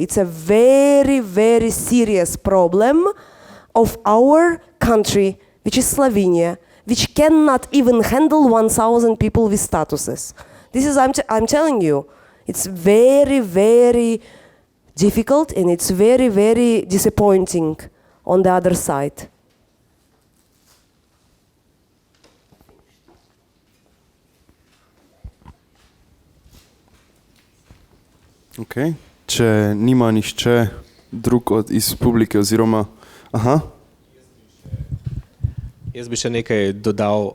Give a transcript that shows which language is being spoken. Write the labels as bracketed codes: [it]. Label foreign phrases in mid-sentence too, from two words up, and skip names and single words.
[en] It's a very, very serious problem of our country, which is Slovenia, which cannot even handle 1,000 people with statuses. This is, I'm telling you, it's very, very difficult and it's very, very disappointing on the other side. Okay. [sl] Če nima nišče drug iz publike oziroma... Aha. Jaz bi še nekaj dodal.